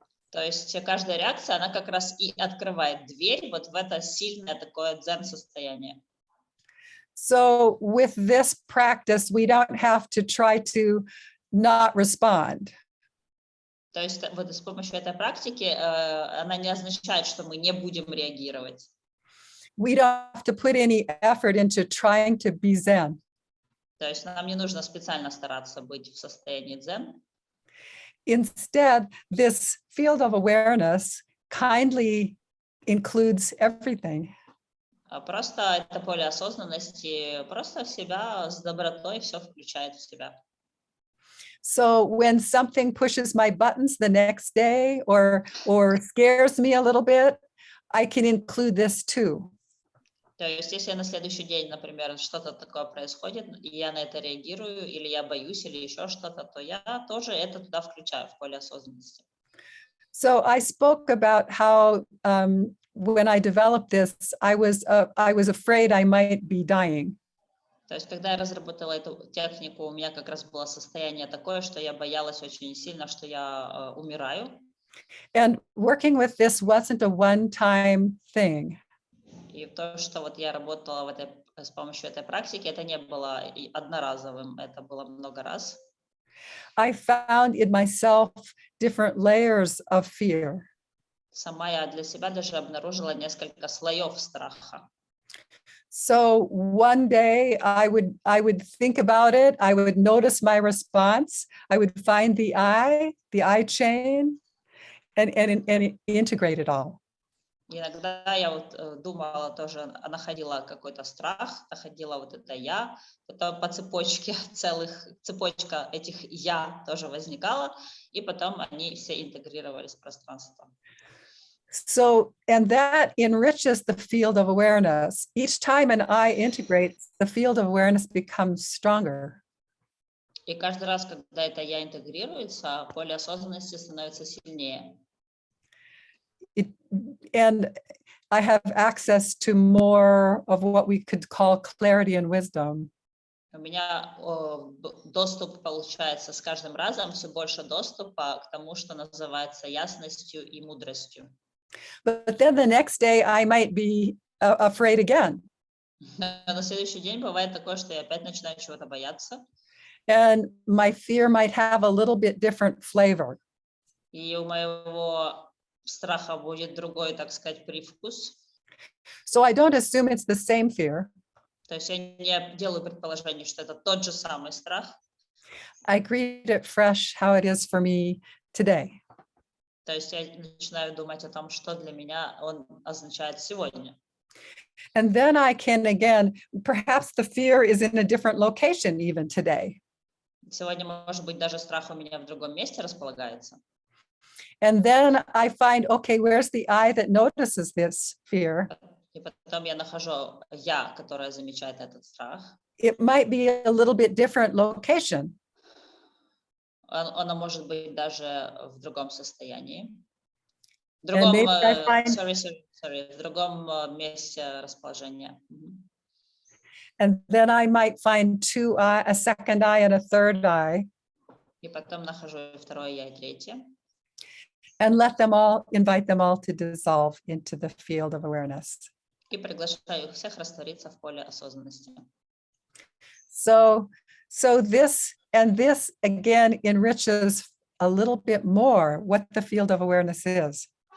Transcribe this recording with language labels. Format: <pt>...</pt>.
<ru>То есть каждая реакция, она как раз и открывает дверь вот в это сильное такое дзен-состояние.</ru> <en>So with this practice, we don't have to try to not respond.</en> <ru>То есть вот с помощью этой практики она не означает, что мы не будем реагировать.</ru> <en>We don't have to put any effort into trying to be Zen.</en> <ru>То есть нам не нужно специально стараться быть в состоянии дзен.</ru> <en>Instead, this field of awareness kindly includes everything.</en> <ru>Просто это поле осознанности, просто в себя с добротой все включает в себя.</ru> <en>So when something pushes my buttons the next day or scares me a little bit, I can include this too.</en> <ru>То есть если на следующий день, например, что-то такое происходит, и я на это реагирую, или я боюсь, или еще что-то, то я тоже это туда включаю в поле осознанности.</ru> <en>So I spoke about how when I developed this, I was afraid I might be dying.</en> <ru>То есть когда я разработала эту технику, у меня как раз было состояние такое, что я боялась очень сильно, что я умираю.</ru> <en>And working with this wasn't a one-time thing.</en> <ru>И то, что вот я работала с помощью этой практики, это не было одноразовым, это было много раз.</ru> <en>I found in myself different layers of fear.</en> <ru>Сама я для себя даже обнаружила несколько слоев страха.</ru> <en>So one day I would think about it, I would notice my response, I would find the I chain, and integrate it all.</en> <ru>Иногда я вот думала тоже, находила какой-то страх, находила вот это я, потом по цепочке цепочка этих я тоже возникала, и потом они все интегрировались в пространство.</ru> <en>So, and that enriches the field of awareness. Each time an I integrates, the field of awareness becomes stronger.</en> <ru>И каждый раз, когда это я интегрируется, поле осознанности становится сильнее.</ru> <en>And I have access to more of what we could call clarity and wisdom.</en> <ru>У меня доступ получается с каждым разом, все больше доступа к тому, что называется ясностью и мудростью.</ru> <en>But then the next day I might be afraid again.</en> <ru>На следующий день бывает такое, что я опять начинаю чего-то бояться.</ru> <en>And my fear might have a little bit different flavor.</en> <ru>И у моего страха будет другой, так сказать, привкус.</ru> <en>So I don't assume it's the same fear.</en> <ru>То есть я не делаю предположение, что это тот же самый страх.</ru> <en>I greet it fresh how it is for me today.</en> <ru>То есть я начинаю думать о том, что для меня он означает сегодня.</ru> <en>And then I can, again, perhaps the fear is in a different location even today.</en> <ru>Сегодня, может быть, даже страх у меня в другом месте располагается.</ru> <en>And then I find, okay, where's the I that notices this fear?</en> <ru>И потом я нахожу я, которая замечает этот страх.</ru> <en>It might be a little bit different location.</en> <ru>Оно может быть даже в другом состоянии. В</ru> <en>And maybe I find,</en> <ru>в другом месте расположения.</ru> <en>and then I might find a second I and a third I.</en> <ru>И потом нахожу второе я и третье.</ru> <en>And invite them all to dissolve into the field of awareness.</en> <ru>И приглашаю их всех раствориться в поле осознанности.</ru> <en>So this again enriches a little bit more what the field of awareness is.</en>